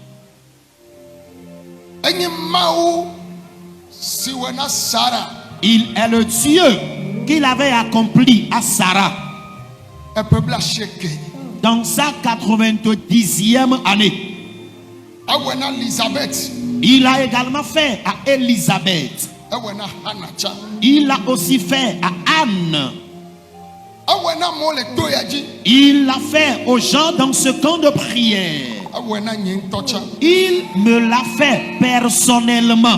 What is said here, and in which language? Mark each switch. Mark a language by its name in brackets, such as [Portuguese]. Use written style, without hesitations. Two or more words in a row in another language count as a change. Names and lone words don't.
[Ewe] Enye Mawu si wɔ na Sara. [French] Il est le Dieu qu'il avait accompli à Sarah [Ewe] Eƒe blaasieke. [French] dans sa 90e année. [Ewe] Ewɔ na Elizabeth. [French] Il a également fait à Élisabeth. [Ewe] Ewɔ na Hannah tsa. [French] Il a aussi fait à Anne. [Ewe] Ewɔ na amewo le to ya dzi. [French] Il l'a fait aux gens dans ce camp de prière. [Ewe] Ewɔ na nye ŋutɔ tsa. [French] Il me l'a fait personnellement.